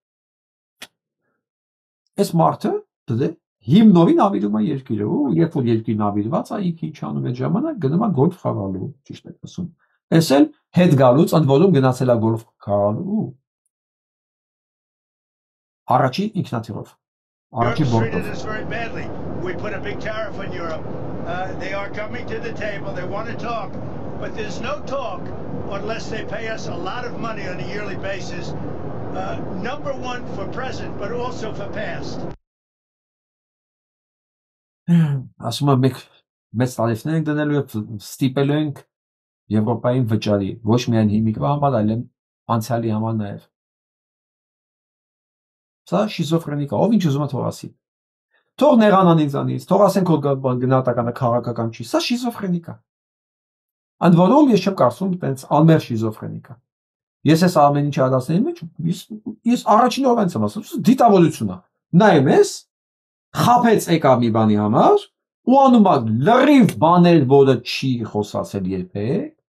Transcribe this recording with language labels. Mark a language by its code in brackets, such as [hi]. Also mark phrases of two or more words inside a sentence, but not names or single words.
[hy] Այս մարդը դե հիմնովին ավիրում է երկիրը, ու երբ որ երկիրն ավիրված է, ինքը ինչ անում այդ ժամանակ գնում է գոլֆ խաղալու, ճիշտ է ասում։ Էս էլ հետ գալուց ընդ որում գնացել է գոլֆ խաղալու։ Առաջի ինքնաթիռով։ Առաջի բորդով։ [en] We put a big tariff on Europe. They are coming to the table. They want to talk, but there's no talk unless they pay us a lot of money on a yearly basis. Number one for present, but also for past. [hy] Ասում եմ մեծ տարիքներ ենք դնելու եւ ստիպելու ենք Եվրոպային վճարի, ոչ միայն հիմիկվա համար, այլև անցյալի համար նաեւ։ Սա շիզոֆրենիկա, ով ինչ ուզում է թող ասի։ Թող նեղանան ինձանից, թող ասեն քո գնահատականը քաղաքական չի, սա շիզոֆրենիկա։ Ընդ որում ես չեմ կարծում տենց անմեր շիզոֆրենիկա։ Ես այս ամեն ինչի ադասների մեջ ես առաջին օրվանից եմ ասում, դիտավորություն է։ Նայում ես, խափեց եկա մի բանի համար, ու անում է լրիվ բաներ, որը չի խոսացել երբեք։